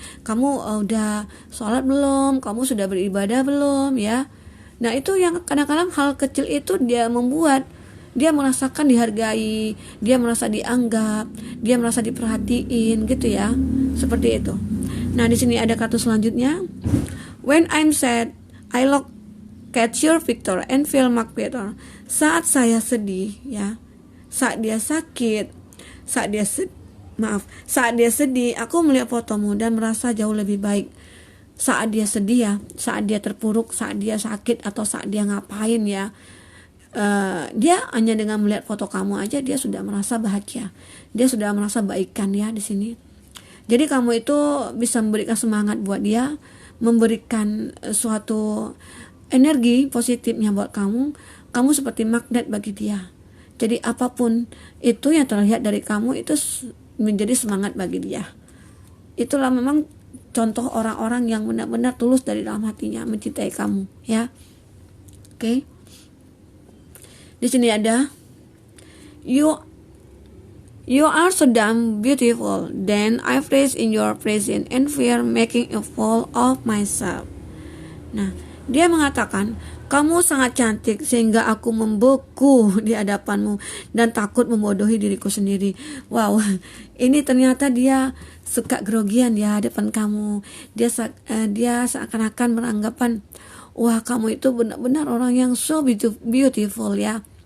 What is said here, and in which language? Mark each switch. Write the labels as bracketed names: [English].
[Indonesian] Kamu udah sholat belum? Kamu sudah beribadah belum? Ya. Nah, itu yang kadang-kadang hal kecil itu dia membuat dia merasakan dihargai, dia merasa dianggap, dia merasa diperhatiin gitu ya. Seperti itu. Nah, di sini ada kata selanjutnya. [English] When I'm sad, I look at your picture and feel much better. [Indonesian] Saat saya sedih ya, saat dia sakit, saat dia sedih, aku melihat fotomu dan merasa jauh lebih baik. Saat dia sedih ya, saat dia terpuruk, saat dia sakit atau saat dia ngapain ya, dia hanya dengan melihat foto kamu aja dia sudah merasa bahagia, dia sudah merasa baikan ya di sini. Jadi kamu itu bisa memberikan semangat buat dia, memberikan suatu energi positifnya buat kamu. Kamu seperti magnet bagi dia. Jadi apapun itu yang terlihat dari kamu itu menjadi semangat bagi dia. Itulah memang contoh orang-orang yang benar-benar tulus dari dalam hatinya mencintai kamu ya. Oke. Di sini ada [English] You are so damn beautiful. Then I freeze in your presence and fear making a fool of myself. [Indonesian] Nah, dia mengatakan, kamu sangat cantik sehingga aku membeku di hadapanmu dan takut membodohi diriku sendiri. Wow, ini ternyata dia suka grogian di hadapan kamu. Dia seakan-akan beranggapan, wah, kamu itu benar-benar orang yang [English] so beautiful [Indonesian] ya.